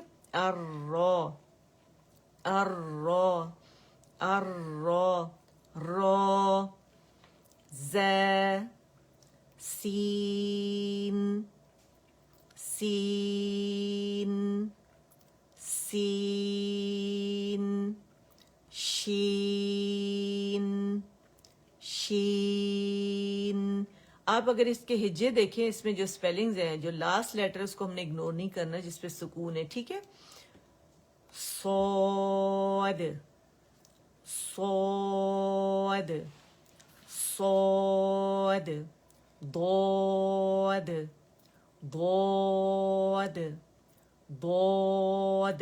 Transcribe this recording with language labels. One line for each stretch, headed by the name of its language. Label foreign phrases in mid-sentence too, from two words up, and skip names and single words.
Arabic: الرا الرا الرا را ز سین سین سین شین شین.
Urdu: آپ اگر اس کے ہجے دیکھیں, اس میں جو سپیلنگز ہیں, جو
English: last letter
Urdu: اس کو ہم نے اگنور نہیں کرنا جس پہ سکون ہے, ٹھیک ہے.
Arabic: صاد صاد صاد ضاد ضاد ضاد.